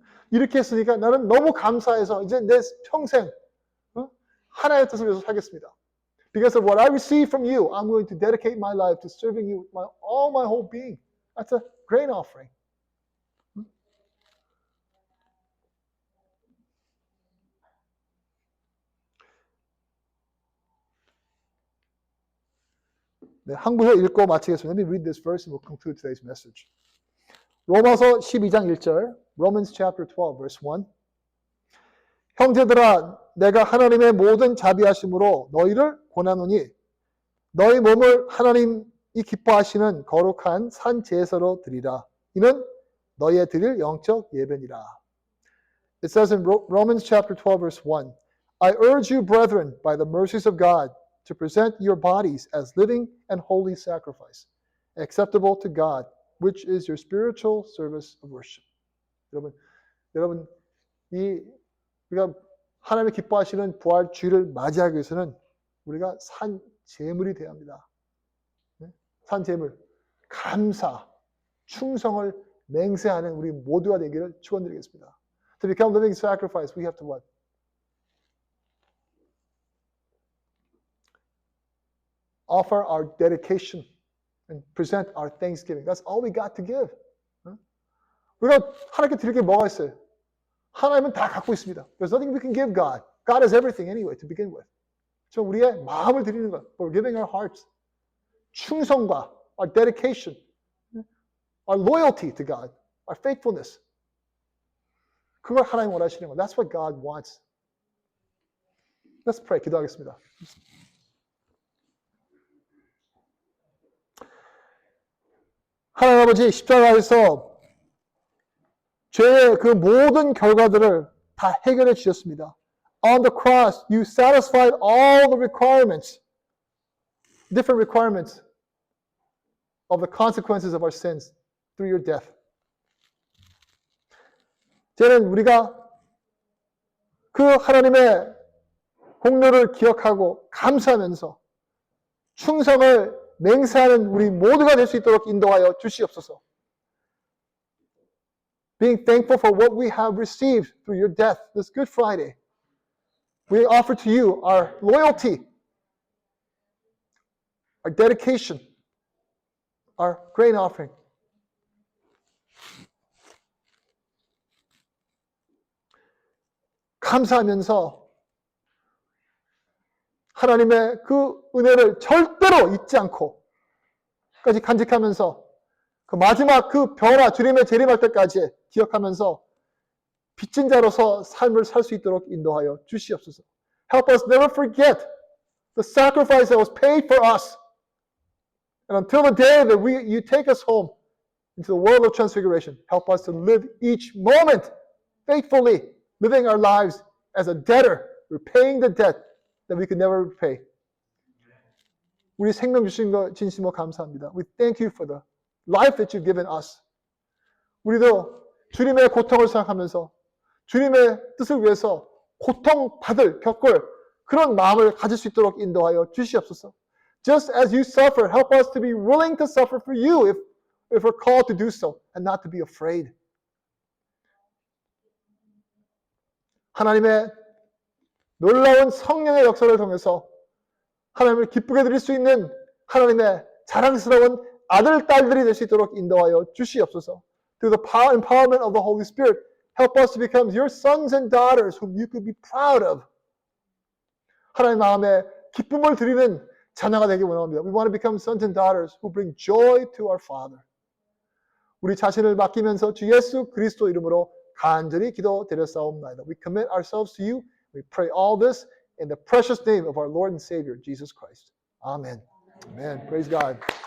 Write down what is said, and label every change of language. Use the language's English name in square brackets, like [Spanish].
[Korean] 이렇게 했으니까 나는 너무 감사해서 이제 내 평생 하나의 뜻을 위해서 살겠습니다. [English] Because of what I receive from you, I'm going to dedicate my life to serving you with all my whole being. That's a grain offering. [Korean] 네, 한국어 읽고 마치겠습니다. [English] Let me read this verse and we'll conclude today's message. [Korean] 로마서 12장 1절, [English] Romans chapter 12, verse 1. [Korean] 형제들아, 내가 하나님의 모든 자비하심으로 너희를 권하노니 너희 몸을 하나님이 기뻐하시는 거룩한 산 제사로 드리라. 이는 너희의 드릴 영적 예배니라. [English] It says in Romans chapter 12, verse 1, I urge you, brethren, by the mercies of God, to present your bodies as living and holy sacrifice, acceptable to God, which is your spiritual service of worship. [Korean] 여러분, 우리가 하나님이 기뻐하시는 부활 주일을 맞이하기 위해서는 우리가 산 제물이 되어야 합니다. 산 제물, 감사, 충성을 맹세하는 우리 모두가 되기를 축원드리겠습니다. [English] To become living sacrifice, we have to what? Offer our dedication and present our thanksgiving. That's all we got to give. [Korean] 우리가 하나님께 드릴 게 뭐가 있어요? 하나님은 다 갖고 있습니다. [English] There's nothing we can give God. God has everything anyway to begin with. [Korean] 저 우리의 마음을 드리는 것, [English] we're giving our hearts. [Korean] 충성과 [English] our dedication, our loyalty to God, our faithfulness. [Korean] 그걸 하나님 원하시는 거. [English] That's what God wants. Let's pray. [Korean] 기도하겠습니다. 하나님 아버지, 십자가에서 죄의 그 모든 결과들을 다 해결해 주셨습니다. [English] On the cross, you satisfied all the requirements, different requirements of the consequences of our sins through your death. [Korean] 이제는 우리가 그 하나님의 공로를 기억하고 감사하면서 충성을 맹세하는 우리 모두가 될 수 있도록 인도하여 주시옵소서. [English] being thankful for what we have received through your death this Good Friday. We offer to you our loyalty, our dedication, our grain offering. [Korean] 감사하면서 하나님의 그 은혜를 절대로 잊지 않고 끝까지 간직하면서 그 마지막 그 변화, 주님의 재림할 때까지 기억하면서 빚진 자로서 삶을 살 수 있도록 인도하여 주시옵소서. [English] Help us never forget the sacrifice that was paid for us. And until the day that you take us home into the world of transfiguration, help us to live each moment faithfully, living our lives as a debtor, repaying the debt that we could never repay. [Korean] 우리 생명 주신 거 진심으로 감사합니다. [English] We thank you for the life that you've given us. [Korean] 우리도 주님의 고통을 생각하면서 주님의 뜻을 위해서 겪을 그런 마음을 가질 수 있도록 인도하여 주시옵소서. [English] Just as you suffer, help us to be willing to suffer for you if we're called to do so, and not to be afraid. [Korean] 하나님의 놀라운 성령의 역사를 통해서 하나님을 기쁘게 드릴 수 있는 하나님의 자랑스러운 아들, 딸들이 될 수 있도록 인도하여 주시옵소서. [English] Through the power and empowerment of the Holy Spirit, help us to become your sons and daughters whom you could be proud of. [Korean] 하나님 마음에 기쁨을 드리는 자녀가 되기 원합니다. [English] We want to become sons and daughters who bring joy to our Father. [Korean] 우리 자신을 맡기면서 주 예수 그리스도 이름으로 간절히 기도드렸사옵나이다. [English] We commit ourselves to you. We pray all this in the precious name of our Lord and Savior, Jesus Christ. Amen. Amen. Praise God.